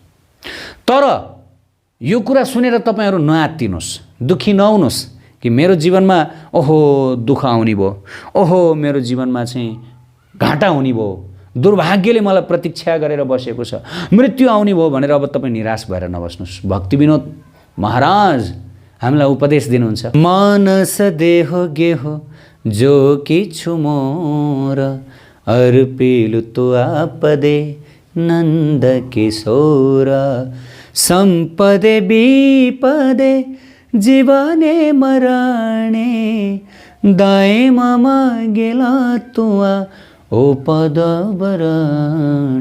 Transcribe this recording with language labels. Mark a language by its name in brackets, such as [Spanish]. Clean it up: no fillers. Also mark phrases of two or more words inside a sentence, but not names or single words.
[Nepali] तर यो कुरा सुनेर तपाईहरु नआत्तिनुस्, दुखी नहुनुस् कि मेरो जीवनमा ओहो दुःख आउने भयो, ओहो मेरो जीवनमा चाहिँ घाटा हुने भयो, दुर्भाग्यले मलाई प्रतीक्षा गरेर बसेको छ, मृत्यु आउने भयो भनेर अब तपाई निराश भएर नबस्नुस्। भक्ति विनोद महाराज हामीलाई उपदेश दिनुहुन्छ, [Bangla] মানস দেহ গেহ যো কিছু মোর অর্পিলু তো আপদে নন্দ কিশোর সম্পদে বিপদে জীবনে মরণে দায় মম গেলা তুয়া ও পদ বরণে।